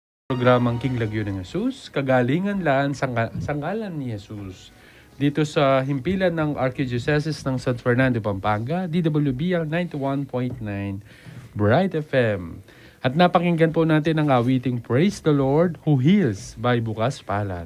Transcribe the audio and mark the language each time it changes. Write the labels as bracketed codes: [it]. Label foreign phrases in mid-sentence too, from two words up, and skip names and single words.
[tl] Programang King Lagyo ng Jesus, kagalingan laan sa ngalan ni Jesus. Dito sa himpilan ng Archdiocese ng San Fernando, Pampanga, DWB ang 91.9 Bright FM. At napakinggan po natin ang awiting Praise the Lord who Heals by Bukas Palad.